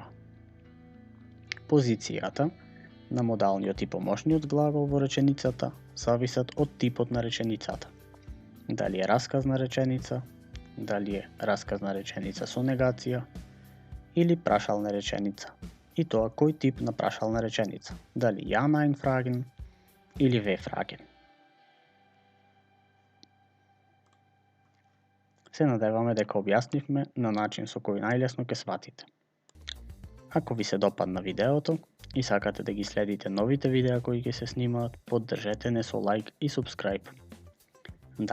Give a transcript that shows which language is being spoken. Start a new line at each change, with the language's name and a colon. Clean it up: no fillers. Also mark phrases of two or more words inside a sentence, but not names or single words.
Macedonian: Позицијата на модалниот и помошниот глагол во реченицата зависат од типот на реченицата. Дали е расказна реченица, дали е расказна реченица со негација или прашална реченица. И тоа кој тип на прашална реченица, дали
German: ja nein fragen
Macedonian: или
German: we fragen.
Macedonian: Се надеваме дека објаснивме на начин со кој најлесно ќе сватите. Ако ви се допадна видеото и сакате да ги следите новите видеа кои ќе се снимаат, поддржете не со лайк и субскрайб.